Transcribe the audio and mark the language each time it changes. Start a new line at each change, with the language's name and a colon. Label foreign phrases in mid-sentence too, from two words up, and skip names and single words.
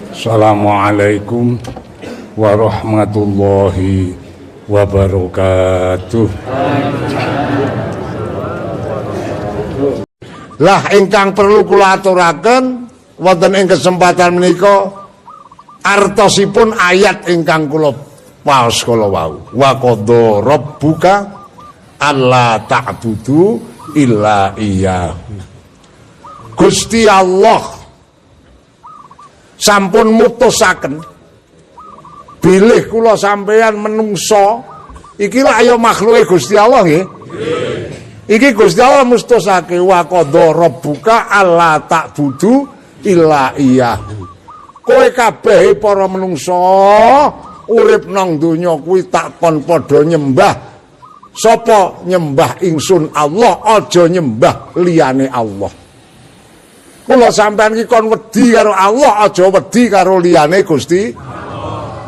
Arabic: السلام عليكم ورحمة الله وبركاته.
Javanese: Lah ingkang perlu kula aturaken wonten ing kesempatan menika artosipun ayat ingkang kula waos kala wau.
Arabic: وقضى ربك ألا تعبدوا إلا إياه.
Javanese: Gusti Allah sampun mutusaken bilih kula sampeyan menungso iki lak ya makhluke Gusti Allah nggih. Iki Gusti Allah mustusake
Arabic: وقضى ربك ألا تعبدوا إلا إياه.
Javanese: Kowe kabeh para menungso urip nang donya kuwi takon padha nyembah sapa? Nyembah ingsun Allah, aja nyembah liyane Allah. Kula sampeyan iki kon wedi karo Allah, aja wedi karo liyane Gusti Allah.